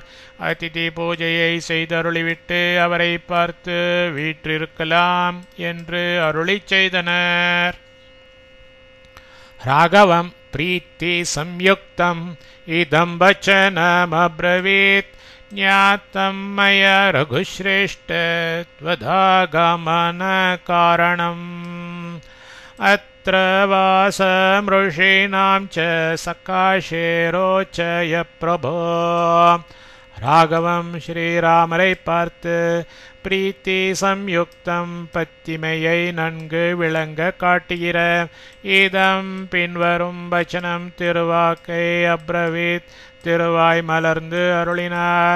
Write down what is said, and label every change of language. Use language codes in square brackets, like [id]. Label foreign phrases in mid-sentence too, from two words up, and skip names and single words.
[ta] அதிதி பூஜையை செய்தருளிவிட்டு அவரை பார்த்து வீற்றிருக்கலாம் என்று அருளி செய்தனர். [sa] राघवं प्रीति संयुक्तं इदं वचनमब्रवीत् ज्ञातं मया रघुश्रेष्ठ त्वदागमन कारणम्. अत्र वासमृषीणां च सकाशे रोचय प्रभो. [ta] ராகவம் ஸ்ரீராமரை பார்த்து [sa] प्रीति संयुक्तं [ta] பத்திமையை நன்கு விளங்க காட்டுகிற இதம் பின்வரும் வச்சனம் திருவாக்கை அப்ரவீத் திருவாய் மலர்ந்து அருளினார்.